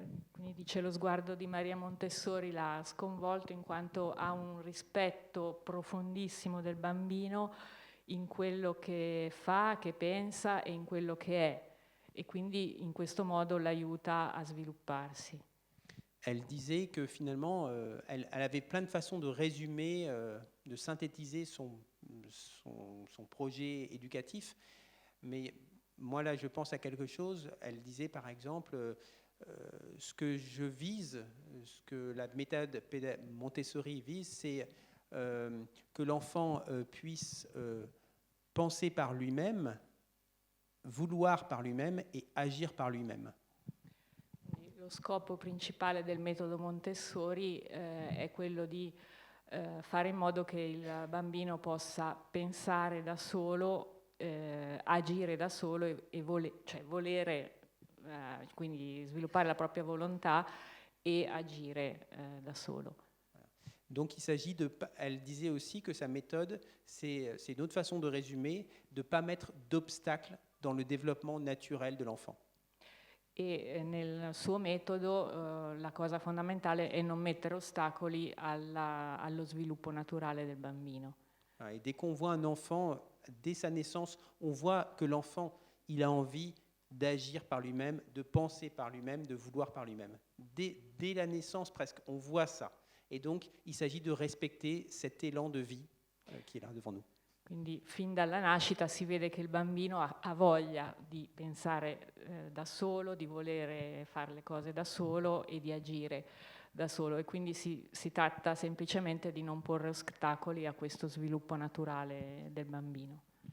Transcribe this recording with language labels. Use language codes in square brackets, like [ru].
[it] Quindi dice, lo sguardo di Maria Montessori l'ha sconvolto in quanto ha un rispetto profondissimo del bambino in quello che fa, che pensa e in quello che è, e quindi in questo modo l'aiuta a svilupparsi. [fr] Elle disait que finalement, elle avait plein de façons de résumer, de synthétiser son projet éducatif, mais moi là je pense à quelque chose. Elle disait par exemple, ce que je vise, ce que la méthode Montessori vise, c'est que l'enfant puisse penser par lui-même, vouloir par lui-même et agir par lui-même. [it] Lo scopo principale del metodo Montessori è quello di fare in modo che il bambino possa pensare da solo, agire da solo e volere, quindi sviluppare la propria volontà e agire da solo. [fr] Donc il s'agit elle disait aussi que sa méthode, c'est une autre façon de résumer, de ne pas mettre d'obstacles dans le développement naturel de l'enfant. [it] E nel suo metodo la cosa fondamentale è non mettere ostacoli allo sviluppo naturale del bambino. [fr] Et dès qu'on voit un enfant, dès sa naissance, on voit que l'enfant, il a envie d'agir par lui-même, de penser par lui-même, de vouloir par lui-même. Dès la naissance presque, on voit ça. Et donc, il s'agit de respecter cet élan de vie qui est là devant nous. [it] Quindi fin dalla nascita si vede che il bambino ha voglia di pensare da solo, di volere fare le cose da solo e di agire da solo, e quindi si tratta semplicemente di non porre ostacoli a questo sviluppo naturale del bambino.